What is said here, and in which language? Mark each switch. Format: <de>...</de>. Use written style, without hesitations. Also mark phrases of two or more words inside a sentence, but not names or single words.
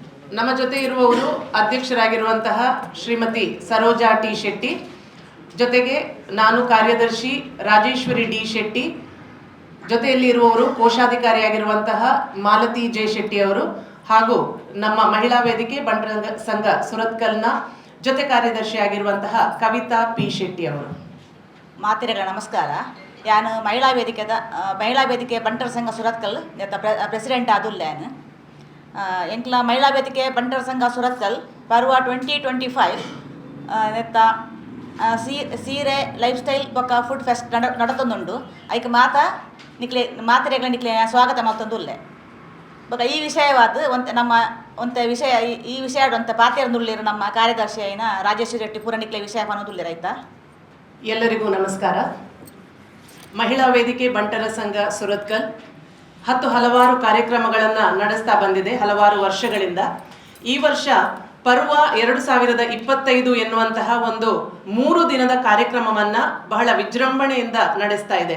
<kn>ನಮ್ಮ ಜೊತೆ ಇರುವವರು ಅಧ್ಯಕ್ಷರಾಗಿರುವಂತಹ ಶ್ರೀಮತಿ ಸರೋಜಾ ಟಿ ಶೆಟ್ಟಿ, ಜೊತೆಗೆ ನಾನು ಕಾರ್ಯದರ್ಶಿ ರಾಜೇಶ್ವರಿ ಡಿ ಶೆಟ್ಟಿ, ಜೊತೆಯಲ್ಲಿ ಇರುವವರು ಕೋಶಾಧಿಕಾರಿಯಾಗಿರುವಂತಹ ಮಾಲತಿ ಜೆ ಶೆಟ್ಟಿ ಅವರು, ಹಾಗೂ ನಮ್ಮ ಮಹಿಳಾ ವೇದಿಕೆ ಬಂಟರ ಸಂಘ ಸುರತ್ಕಲ್ನ ಜೊತೆ ಕಾರ್ಯದರ್ಶಿಯಾಗಿರುವಂತಹ ಕವಿತಾ ಪಿ ಶೆಟ್ಟಿ ಅವರು.</kn> <tcy>ಮಾತಿರಗಳ ನಮಸ್ಕಾರ. ಯಾನು ಮಹಿಳಾ ವೇದಿಕೆ ಬಂಟರ ಸಂಘ ಸುರತ್ಕಲ್ ಪ್ರೆಸಿಡೆಂಟ್ ಆದುಲ್ಲೇನು ಎಂಕ್ಲ ಮಹಿಳಾ ವೇದಿಕೆ ಬಂಟರ ಸಂಘ ಸುರತ್ಕಲ್ ಪರ್ವ 2025 ನೆತ್ತ ಸೀರೆ</tcy> <en>life style</en> <tcy>ಬೊಕ್ಕ</tcy> <en>food fest</en> <tcy>ನಡತೊಂದುಂಡು. ಐಕ್ ಮಾತಿರೆಗಳ ನಿಕ್ಲೆ ಸ್ವಾಗತ ಮಲ್ತೊಂದುಲ್ಲೆ ಬೊಕ್ಕ ಈ ವಿಷಯವಾದ ನಮ್ಮ ವಿಷಯ ಈ ವಿಷಯ ಒಂತ ಪಾತಿರಂದುಳ್ಳಿರು ನಮ್ಮ ಕಾರ್ಯದರ್ಶಿ ಐನ ರಾಜೇಶ್ವರಿ ರೆಡ್ಡಿ ಪೂರ ನಿಕ್ಲೆ ವಿಷಯ ಅನ್ನೋದುಳ್ಳಿರ ಆಯ್ತಾ.</tcy> <kn>ಎಲ್ಲರಿಗೂ ನಮಸ್ಕಾರ. ಮಹಿಳಾ ವೇದಿಕೆ ಬಂಟರ ಸಂಘ ಸುರತ್ಕಲ್ ಹಲವಾರು ಕಾರ್ಯಕ್ರಮಗಳನ್ನು ನಡೆಸ್ತಾ ಬಂದಿದೆ ಹಲವಾರು ವರ್ಷಗಳಿಂದ. ಈ ವರ್ಷ ಪರ್ವ 2025 ಎನ್ನುವಂತಹ ಒಂದು 3 ದಿನದ ಕಾರ್ಯಕ್ರಮವನ್ನು ಬಹಳ ವಿಜೃಂಭಣೆಯಿಂದ ನಡೆಸ್ತಾ ಇದೆ.</kn>